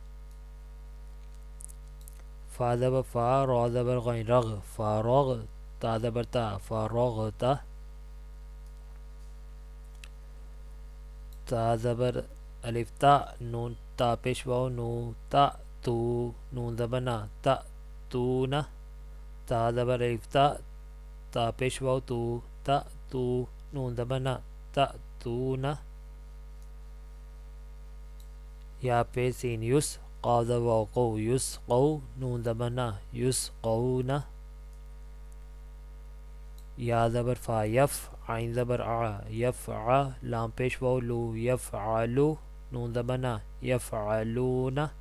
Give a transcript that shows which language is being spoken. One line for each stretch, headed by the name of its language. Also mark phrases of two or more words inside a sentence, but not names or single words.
Urdu: فا زبر فا، را زبر غین رغ فارغ، تا زبر تا فارغتا. تا زبر الف تا، نون تا پیش واو نو تا تو، نون زبر نا تا تو نا. تا زبر الف تا، تا پیش واو تو تا تو، نون زبر نا تا تو نا. یا پیش سین یس، قاف زبر واو قو یسقو نون زبر نا یسقون یا زبر فا یف عین زبر ع یفع لام پیش واو لو یفعلو نون زبر نا یفعلون